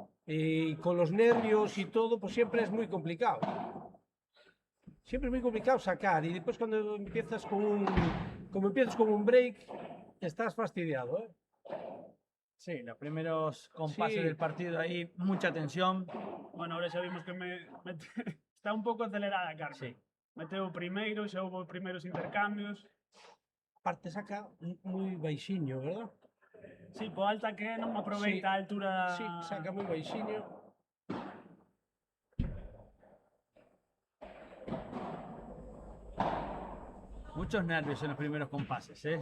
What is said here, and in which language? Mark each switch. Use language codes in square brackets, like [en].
[es] Y con los nervios y todo, pues siempre es muy complicado. Siempre es muy complicado sacar. Y después cuando empiezas con un break, estás fastidiado, ¿eh? Sí, los primeros compases Sí. del partido ahí, mucha tensión. [gl] Bueno, ahora xa vimos que está un pouco acelerada, Carmen. [es] Sí. [gl] Meteu o primeiro, xa houve os primeiros intercambios. [es] Aparte saca muy baixinho, ¿verdad? [gl] Sí, po alta que é, non aproveita a altura. [es] Sí, saca muy baixinho. Muchos nervios en los primeros compases, ¿eh?